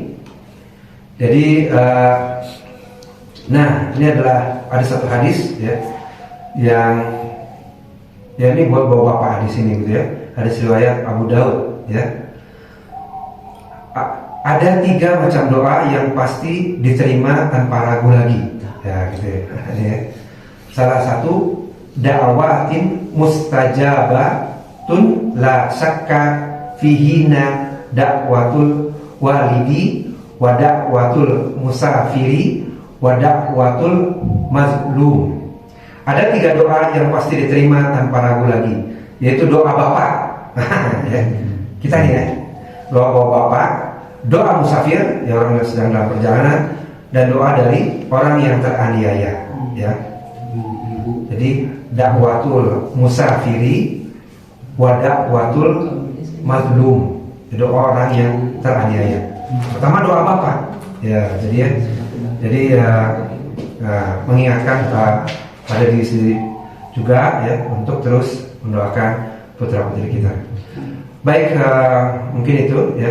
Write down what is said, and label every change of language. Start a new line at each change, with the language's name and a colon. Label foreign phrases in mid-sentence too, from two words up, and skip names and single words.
Indonesian: Jadi, nah ini adalah ada satu hadis, ya, yang ya ini buat bapak-bapak di sini, gitu ya. Hadis riwayat Abu Daud, ya. Ada 3 macam doa yang pasti diterima tanpa ragu lagi, ya, gitu ya. Salah satu,
Arabic: دعوات مستجابات لا شك فيهن دعوة الوالد ودعوة المسافر ودعوة المظلوم.
Indonesian: Ada 3 doa yang pasti diterima tanpa ragu lagi, yaitu doa bapak, ya. Kita nih ya, doa bapak, doa musafir, ya, orang yang sedang dalam perjalanan, dan doa dari orang yang teraniaya, ya.
Arabic: Jadi دعوة المسافر ودعوة المظلوم,
Indonesian: itu orang yang teraniaya. Pertama doa bapak, ya, jadi mengingatkan pada diri sendiri juga, ya, untuk terus mendoakan putra putri kita. Baik, mungkin itu, ya.